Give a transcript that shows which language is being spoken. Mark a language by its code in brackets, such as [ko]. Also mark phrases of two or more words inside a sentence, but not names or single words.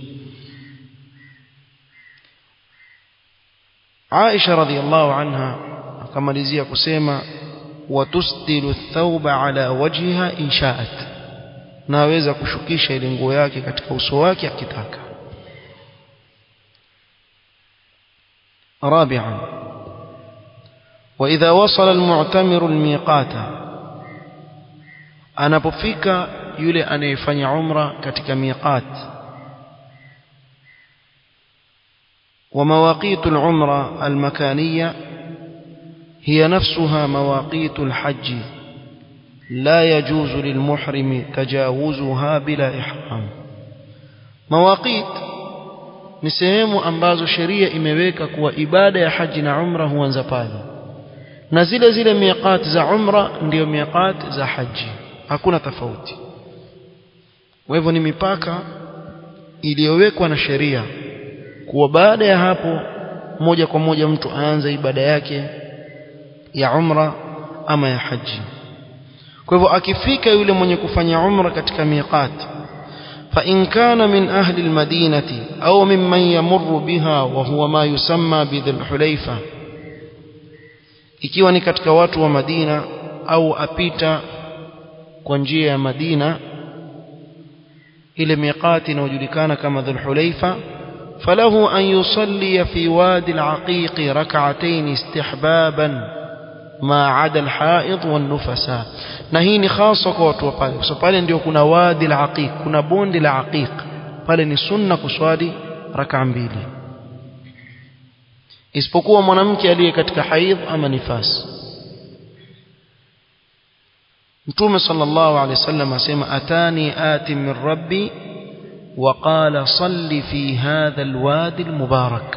[sw] Aisha [ar] رضي الله عنها [sw] akamalizia kusema [ar] وتسدل الثوب على وجهها إن شاءت, [sw] naweza kushukisha ile nguo yake katika uso wake akitaka. [ar] رابعا وإذا وصل المعتمر الميقات, [sw] anapofika yule anayefanya umra katika miqat. [ar] ومواقيت العمرة المكانية هي نفسها مواقيت الحج لا يجوز للمحرم تجاوزها بلا إحرام. [sw] مواقيت ni sehemu ambazo sheria imeweka kuwa ibada ya haji na umra huanza pale, na zile miqat za umra ndio miqat za haji, hakuna tofauti. Kwa hivyo ni mipaka iliyowekwa na sheria kuwa baada ya hapo moja kwa moja mtu aanze ibada yake ya umra ama ya haji. Kwa hivyo akifika yule mwenye kufanya umra katika miqat, [ar] فإن كان من أهل المدينة أو ممن يمر بها وهو ما يسمى بذي الحليفة, [sw] ikiwa ni katika watu wa Madina au apita kwa njia ya Madina ile miqati inayojulikana kama Dhul Hulaifa, [ar] فله أن يصلي في وادي العقيق ركعتين استحبابا ما عدا الحائض والنفساء. [sw] Na hii ni hasa kwa watu wa pale, kwa sababu pale ndio kuna [ar] وادي العقيق, [sw] kuna bonde la aqiq, pale ni sunna kuswali rak'a mbili, isipokuwa mwanamke aliye katika haidh ama nifas. [ar] Mtume صلى الله عليه وسلم asema أتاني آت من ربي وقال صل في هذا الوادي المبارك.